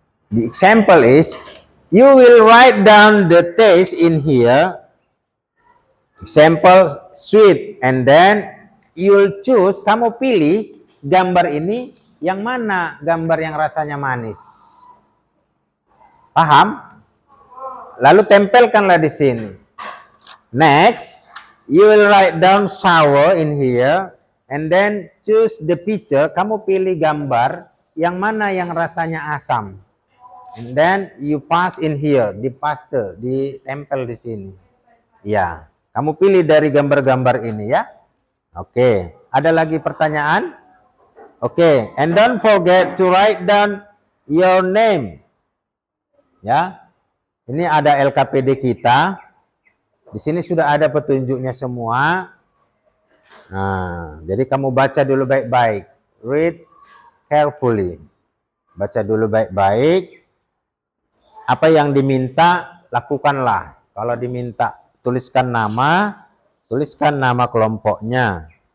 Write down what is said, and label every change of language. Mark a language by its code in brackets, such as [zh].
[en] The example is, you will write down the taste in here. Example, sweet. And then you will choose, [id] kamu pilih gambar ini yang mana gambar yang rasanya manis. Paham? Lalu tempelkanlah di sini. [en] Next, you will write down sour in here. And then choose the picture, [id] kamu pilih gambar yang mana yang rasanya asam. [en] And then you pass in here, [id] dipaste, ditempel di sini. Ya, kamu pilih dari gambar-gambar ini ya. Oke, ada lagi pertanyaan? [en] Oke, and don't forget to write down your name. [id] Ya, ini ada LKPD kita. Di sini sudah ada petunjuknya semua. Nah, jadi kamu baca dulu baik-baik. [en] Read carefully. [id] Baca dulu baik-baik. Apa yang diminta, lakukanlah. Kalau diminta, tuliskan nama kelompoknya.